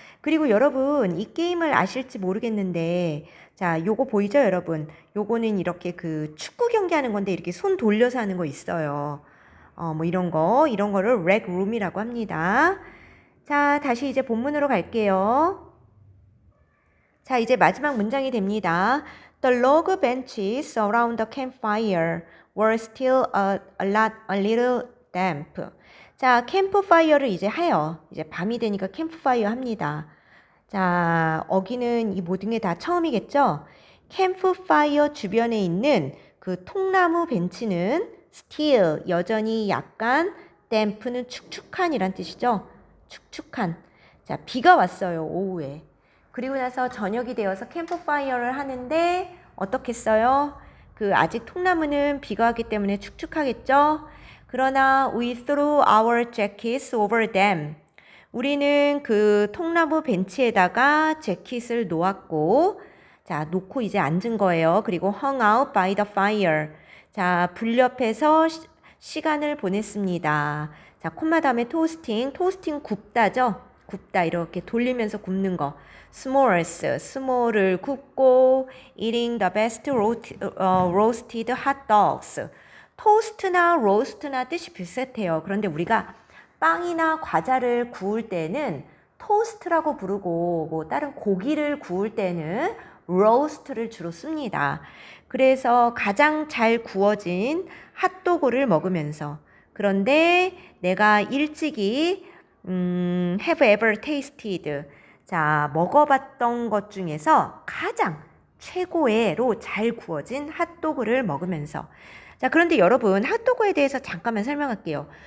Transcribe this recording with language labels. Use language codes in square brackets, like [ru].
[ko] 그리고 여러분 이 게임을 아실지 모르겠는데, 자, 요거 보이죠, 여러분? 요거는 이렇게 그 축구 경기하는 건데 이렇게 손 돌려서 하는 거 있어요. 뭐 이런 거를 rec room이라고 합니다. 자, 다시 이제 본문으로 갈게요. 자, 이제 마지막 문장이 됩니다. [en] The log benches around the campfire were still a little damp. [ko] 자, 캠프파이어를 이제 해요. 이제 밤이 되니까 캠프파이어 합니다. 자, 어기는 이 모든 게 다 처음이겠죠? 캠프파이어 주변에 있는 그 통나무 벤치는 still, 여전히 약간, damp는 축축한이란 뜻이죠? 축축한. 자, 비가 왔어요, 오후에. 그리고 나서 저녁이 되어서 캠프파이어를 하는데 어떻겠어요? 그 아직 통나무는 비가 왔기 때문에 축축하겠죠? 그러나 [en] we threw our jackets over them. [ko] 우리는 그 통나무 벤치에다가 재킷을 놓았고, 자, 놓고 이제 앉은 거예요. 그리고 [en] hung out by the fire. [ko] 자, 불 옆에서 시간을 보냈습니다. 자, 콤마 다음에 토스팅. 토스팅 굽다죠? 굽다 이렇게 돌리면서 굽는 거. [en] s'mores, [ko] 스몰을 굽고 [en] eating the best roasted hot dogs. [ko] 토스트나 로스트나 뜻이 비슷해요. 그런데 우리가 빵이나 과자를 구울 때는 토스트라고 부르고 뭐 다른 고기를 구울 때는 로스트를 주로 씁니다. 그래서 가장 잘 구워진 핫도그를 먹으면서 그런데 내가 일찍이 [en] have ever tasted [ko] 자, 먹어봤던 것 중에서 가장 최고의로 잘 구워진 핫도그를 먹으면서 자, 그런데 여러분 핫도그에 대해서 잠깐만 설명할게요.